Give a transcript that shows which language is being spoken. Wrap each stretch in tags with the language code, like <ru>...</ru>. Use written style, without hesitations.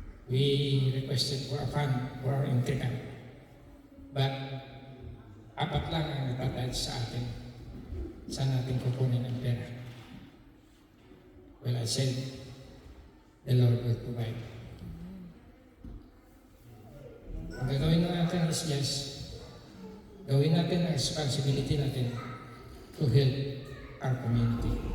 <en>We requested for a fund for our intercamp.</en> <tl>But apat lang ang natatayad sa atin. Saan natin kukunin ang pera?</tl> <en>Well, I said, the Lord will provide.</en> <tl>Ang gagawin natin</tl> <en>is just</en> <tl>gawin natin ang responsibility natin</tl> <en>to help our community.</en>